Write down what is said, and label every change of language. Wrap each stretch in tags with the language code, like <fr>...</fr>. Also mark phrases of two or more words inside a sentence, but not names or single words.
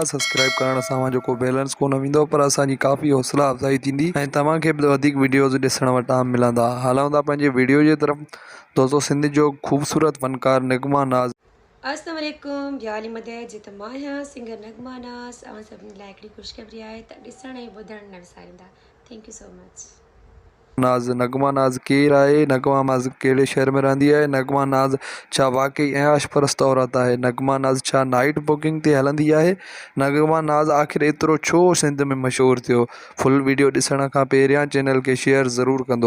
<sd>सब्सक्राइब करण सां जेको बैलेंस कोन वेंदो, पर असांजी काफ़ी हौसला अफ़ज़ाई थींदी ऐं तव्हांखे बि वधीक वीडियोज़ ॾिसण वटां मिलंदा। हलूं था पंहिंजे वीडियो जे तरफ़। दोस्तों, सिंध जो ख़ूबसूरत फ़नकार नगमा नाज़</sd> <ar>السلام عليكم.</ar> <sd>ॿियाली जिते मां आहियां सिंगर नगमा नाज़। सभिनी लाइ हिकिड़ी ख़ुशख़बरी आहे त ॾिसण ऐं ॿुधण न विसारींदा।</sd> <en>thank you so much.</en> <sd>नगमा नाज़ केरु आहे? नगमा नाज़ कहिड़े शहर में रहंदी आहे? नगमा नाज़ छा वाकई ऐश परस्त औरत आहे? नगमा नाज़ छा</sd> <en>night booking</en> <sd>ते हलंदी आहे? नगमा नाज़ आख़िर एतिरो छो सिंध में मशहूरु थियो?</sd> <en>full video</en> <sd>ॾिसण खां पहिरियां चैनल खे शेयर ज़रूरु कंदो।</sd>